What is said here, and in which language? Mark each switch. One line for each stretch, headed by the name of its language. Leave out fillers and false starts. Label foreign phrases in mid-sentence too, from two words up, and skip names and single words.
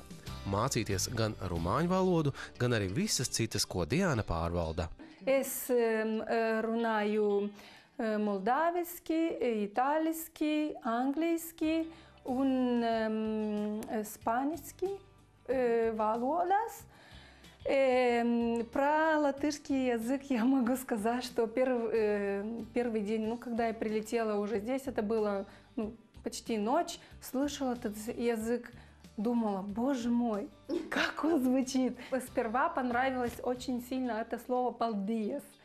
Latvian: Mācīties gan rumāņu valodu, gan arī visas citas, ko Diāna pārvalda. Es runāju moldāviski, itāliski, angliski un spāniski valodās.
Russian: Про латышский язык я могу сказать, что первый день, когда я прилетела уже здесь, это было почти ночь, слышала этот язык, думала, боже мой, как он звучит. Сперва понравилось очень сильно это слово «paldies».